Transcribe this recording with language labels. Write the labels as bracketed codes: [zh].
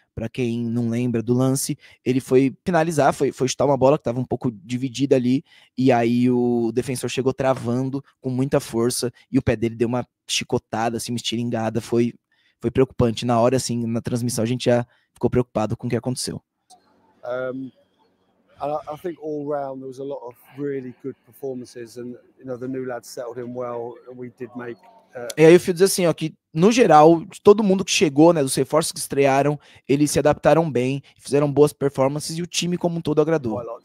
[pt] Para quem não lembra do lance, ele foi finalizar, foi chutar uma bola que estava um pouco dividida ali, e aí o defensor chegou travando com muita força e o pé dele deu uma chicotada, assim, uma estiringada, foi preocupante. Na hora, assim, na transmissão, a gente ficou preocupado com o que aconteceu. [en] And I think all round there was a lot of really good performances, and the new lads settled in well, and we did make. [pt] E aí o Phil diz assim, ó, que no geral, de todo mundo que chegou, né, dos reforços que estrearam, eles se adaptaram bem, fizeram boas performances e o time como um todo agradou.